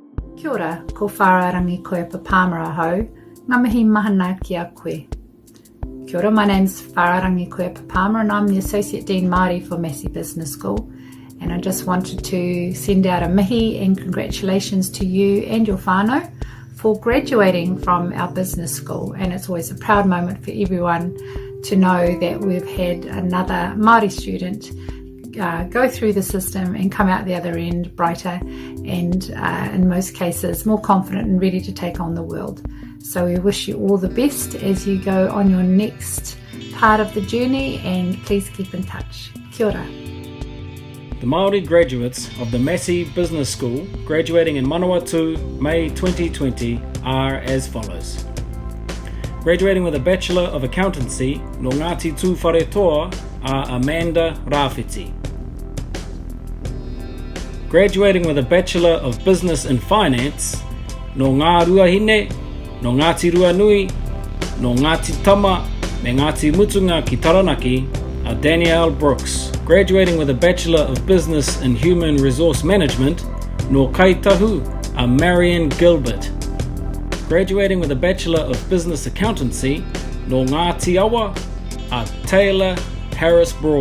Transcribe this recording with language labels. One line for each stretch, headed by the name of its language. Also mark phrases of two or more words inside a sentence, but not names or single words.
Māori: Kia ora, ko whara rangi koe papamara hau, ngā mihi mahana ki a koe. Kia ora,
English: my name's Whara rangi koe papamara and I'm the Associate Dean Māori for Massey Business School. And I just wanted to send out a mihi and congratulations to you and your whānau for graduating from our business school. And it's always a proud moment for everyone to know that we've had another Māori student go through the system and come out the other end brighter and in most cases more confident and ready to take on the world. So we wish you all the best as you go on your next part of the journey, and please keep in touch.
Māori: Kia ora.
English: The Māori graduates of the Massey Business School graduating in Manawatū, May 2020 are as follows. Graduating with a Bachelor of Accountancy, no Ngāti Tū Wharetoa, are Amanda Rāwhiti. Graduating with a Bachelor of Business and Finance, no Ngā Ruahine, no Ngāti Ruanui, no Ngāti Tama, me Ngāti Mutunga ki Taranaki, are Danielle Brooks. Graduating with a Bachelor of Business and Human Resource Management, no Kaitahu, are Marion Gilbert. Graduating with a Bachelor of Business Accountancy, no Ngāti Awa, are Taylor Harris Broad.